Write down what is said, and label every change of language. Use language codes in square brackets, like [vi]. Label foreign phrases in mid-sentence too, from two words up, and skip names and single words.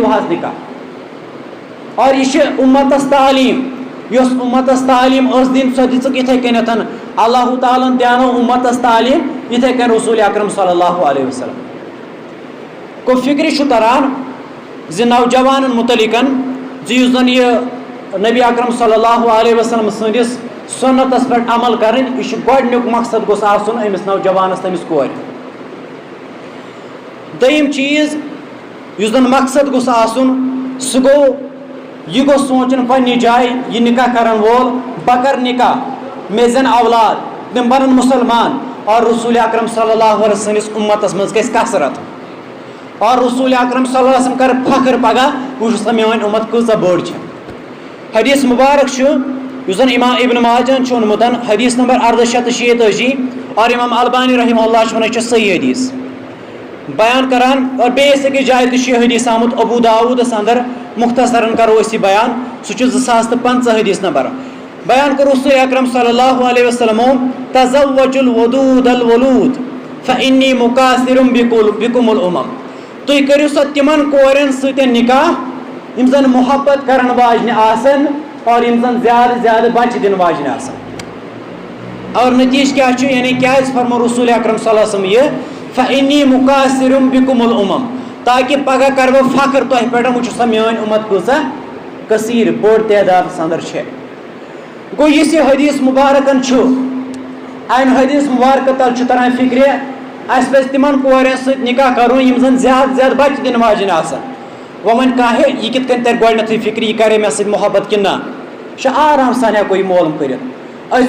[ks] حظ نکاح اور یہِ چھِ اُمتس تعلیٖم یۄس اُمتس تعلیٖم ٲس دِنۍ سۄ دِژٕکھ یِتھے کٔنٮ۪تھ اللہ تعالیٰ ہن دیانو اُمتس تعلیٖم یِتھے کٔنۍ رسول اکرم [ar] صلی اللہ علیہ وسلم [ks] گوٚو فِکرِ چھُ تران زِ نوجوانن متعلقن زِ یُس زن یہِ نبی اکرم [ar] صلی اللہ علیہ وسلم [ks] سٕنٛدِس سُنتس پٮ۪ٹھ عمل کرٕنۍ یہِ چھُ گۄڈنیُک مقصد گوٚژھ آسُن أمِس نوجوانس تٔمِس کورِ دوٚیِم چیٖز یُس زن مقصد گوٚژھ آسُن سُہ گوٚو یہِ گوٚژھ سونٛچُن پننہِ جایہِ یہِ نکاح کرن وول بہٕ کرٕ نکاح مےٚ زینہٕ اولاد تِم بنن مُسلمان اور رسول اکرم [ar] صلی اللہ علیہ وسلم [ks] سٕنٛدِس اُمتس منٛز گژھِ کثرت اور رسول اکرم [ar] صلی اللہ علیہ وسلم [ks] کرِ فخر پگاہ وٕچھ سا میٲنۍ اُمت کۭژاہ بٔڑ چھِ حدیث مبارک چھُ یُس زن امام ابن ماجہن چھُ اوٚنمُت حدیث نمبر 1886 اور امام البانی [ar] رحمہ اللہ [ks] چھُ ونان یہِ چھُ صحیح حدیث بیان کران اور بیٚیِس أکِس جایہِ تہِ چھُ یہِ حدیث آمُت ابوٗ داوٗدس اندر مختصرن کرو أسۍ یہِ بیان سُہ چھُ 2050 حدیث نمبر بیان کوٚر رسول اکرم [ar] صلی اللہ علیہ [ks] وسلمو [ar] تزوجوا الودود الولود فانی مکاثر بکم الامم [ks] تُہۍ کٔرِو سا تِمن کورٮ۪ن سۭتۍ نکاح یِم زن محبت کرن واجنہِ آسن اور یِم زن زیادٕ زیادٕ بچہِ دِنہٕ واجنہِ آسن اور نتیٖجہٕ کیٛاہ چھُ یعنی کیٛازِ فرمو رسول اکرم [ar] صلی اللہ علیہ وسلم [ks] یہِ [ar] فانی مکاثر بکم الامم [ks] تاکہِ پگاہ کرٕ بہٕ فخر تۄہہِ پٮ۪ٹھ وٕچھو سا میٲنۍ اُمت کۭژاہ کثیٖر بٔڑ تعدادس اندر چھےٚ گوٚو یُس یہِ حدیث مُبارکن چھُ امہِ حدیث مُبارکہٕ تل چھُ تران فِکرِ اَسہِ پزِ تِمن کورٮ۪ن سۭتۍ نکاح کرُن یِم زن زیادٕ زیادٕ بچہِ دِنہٕ واجنہِ آسن وۄنۍ کانٛہہ ہے یہِ کِتھ کٔنۍ ترِ گۄڈنیتھٕے فِکرِ یہِ کرے مےٚ سۭتۍ محبت کِنہٕ نہ یہِ چھُ آرام سان ہٮ۪کو یہِ معلوٗم کٔرِتھ أسۍ